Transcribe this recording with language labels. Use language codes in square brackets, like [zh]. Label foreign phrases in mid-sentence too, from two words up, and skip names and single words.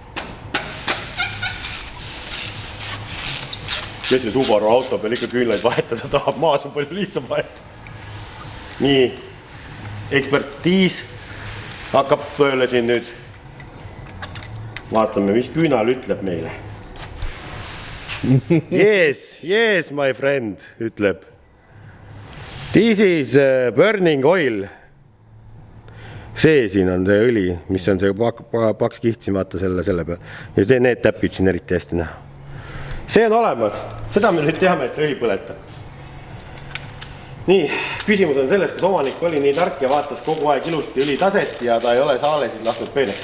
[et] Kes see Subaru auto peal ikka küünlaid vahetada tahab, maas on palju lihtsam vahetada. Nii, ekspertiis hakkab tööle siin nüüd. Vaatame, mis küünal ütleb meile. [en] Yes, my friend, ütleb. This is burning oil. [et] See siin on see õli, mis on see paks kiht siin, vaata selle peal. Ja see need täpid siin eriti hästi näha. See on olemas. Seda me nüüd teame, et õli põletab. Nii, küsimus on selles, kas omanik oli nii tark ja vaatas kogu aeg ilusti õli taset ja ta ei ole saalesid lasnud peeneks.